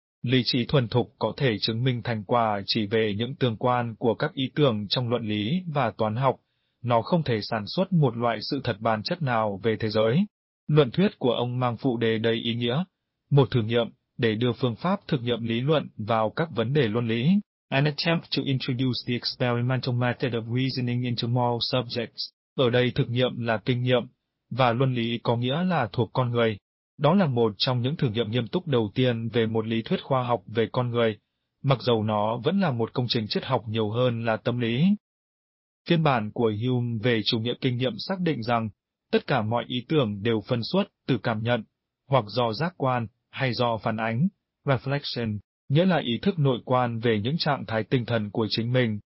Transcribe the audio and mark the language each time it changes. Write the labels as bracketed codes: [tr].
[vi] Lý trí thuần thục có thể chứng minh thành quả chỉ về những tương quan của các ý tưởng trong luận lý và toán học. Nó không thể sản xuất một loại sự thật bản chất nào về thế giới. Luận thuyết của ông mang phụ đề đầy ý nghĩa. Một thử nghiệm, để đưa phương pháp thực nghiệm lý luận vào các vấn đề luân lý. [en] an attempt to introduce the experimental method of reasoning into moral subjects. [vi] Ở đây thực nghiệm là kinh nghiệm, và luân lý có nghĩa là thuộc con người. Đó là một trong những thử nghiệm nghiêm túc đầu tiên về một lý thuyết khoa học về con người, mặc dầu nó vẫn là một công trình triết học nhiều hơn là tâm lý. Phiên bản của Hume về chủ nghĩa kinh nghiệm xác định rằng, tất cả mọi ý tưởng đều phân xuất từ cảm nhận, hoặc do giác quan, hay do phản ánh, reflection, nghĩa là ý thức nội quan về những trạng thái tinh thần của chính mình.